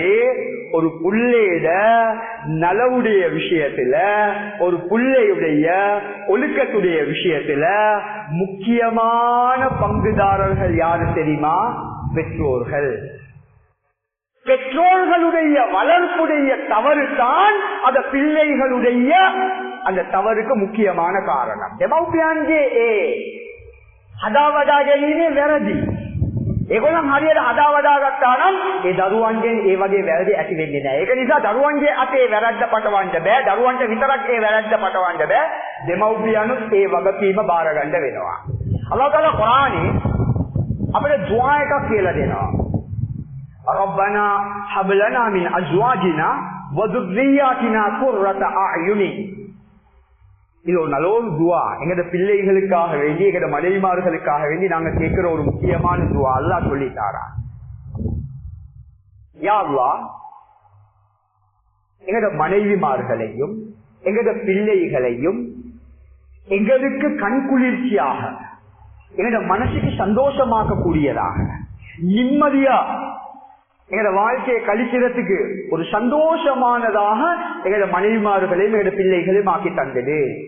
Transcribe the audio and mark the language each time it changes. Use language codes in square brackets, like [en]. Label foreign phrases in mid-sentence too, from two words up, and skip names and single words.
[ta] ஒரு புள்ளையிட நலவுடைய விஷயத்துல, ஒரு புள்ளையுடைய ஒழுக்கத்துடைய விஷயத்துல முக்கியமான பங்குதாரர்கள் யாரு தெரியுமா? பெற்றோர்கள். பெற்றோர்களுடைய வளர்ப்புடைய தவறு தான் அந்த பிள்ளைகளுடைய அந்த தவறுக்கு முக்கியமான காரணம். [si] වැරදි. ඒගොල්ලන් හරියට හදා වඩා ගත්තා නම් ඒ දරුවන්ගෙන් ඒ වගේ වැරදි ඇති වෙන්නේ නැහැ. ඒක නිසා දරුවන්ගේ අතේ වැරද්ද පටවන්න බෑ. දරුවන්ට විතරක් ඒ වැරද්ද පටවන්න බෑ. දෙමව්පියනුත් ඒ වගකීම බාර ගන්න වෙනවා. අල්ලාහ් තාලා කුර්ආනයේ අපිට දුආ එකක් කියලා දෙනවා. [ar] ربنا هب لنا من أزواجنا وذرياتنا قرة أعين. [ta] இது ஒரு நல்ல ஒரு துவா. எங்கட பிள்ளைகளுக்காக வேண்டி, எங்கட மனைவிமார்களுக்காக வேண்டி நாங்க கேட்கிற ஒரு முக்கியமான துவா. அல்லாஹ் சொல்லித்தாரா, யா அல்லாஹ் எங்கட மனைவிமார்களையும் எங்கட பிள்ளைகளையும் எங்களுக்கு கண்குளிர்ச்சியாக, எங்கட மனசுக்கு சந்தோஷமாக்க கூடியதாக, நிம்மதியா எங்கட வாழ்க்கையை கழிக்கிறதுக்கு ஒரு சந்தோஷமானதாக எங்கட மனைவிமார்களையும் எங்கட பிள்ளைகளையும் ஆக்கி தந்தது.